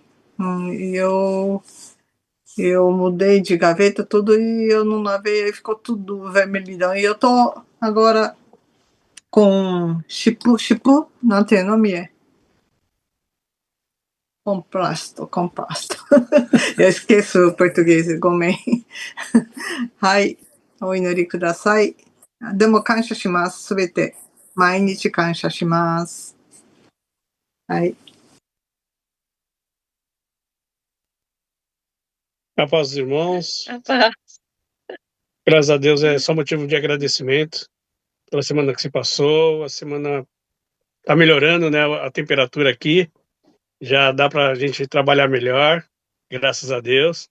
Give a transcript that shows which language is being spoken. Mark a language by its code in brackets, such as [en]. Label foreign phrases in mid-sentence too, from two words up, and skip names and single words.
[pt] E eu mudei de gaveta tudo e eu não lavei, aí ficou tudo vermelhidão. E eu tô agora com chipu, não tem nome, composto. eu esqueço o português, [ja] gomen. はい、お祈りください。でも感謝します、すべて。毎日感謝します。はい。 [pt] A paz dos irmãos, Paz. graças a Deus é só motivo de agradecimento pela semana que se passou. A semana tá melhorando, né? A temperatura aqui já dá para a gente trabalhar melhor, graças a Deus.